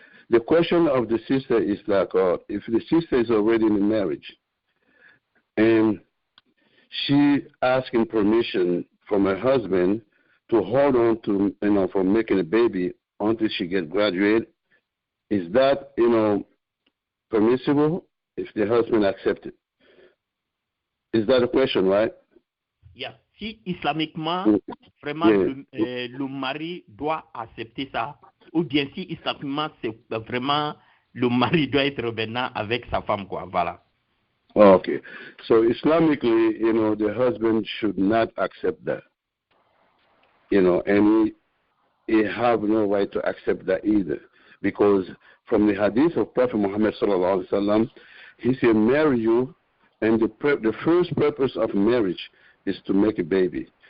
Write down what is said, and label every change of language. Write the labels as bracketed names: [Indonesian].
[English] The question of the sister is like, if the sister is already in a marriage and she asking permission from her husband to hold on to, from making a baby until she gets graduated, is that, permissible if the husband accepts it? Is that a question, right? Yeah. [French] Si islamiquement, vraiment, le mari doit accepter ça, ou bien si islamiquement, c'est vraiment le mari doit être maintenant avec sa femme, quoi. Voilà. [English] Okay. So Islamically, the husband should not accept that. And he have no right to accept that either. Because from the hadith of Prophet Muhammad [Arabic] sallallahu alaihi wasallam, [English] he said, marry you, and the first purpose of marriage is to make a baby.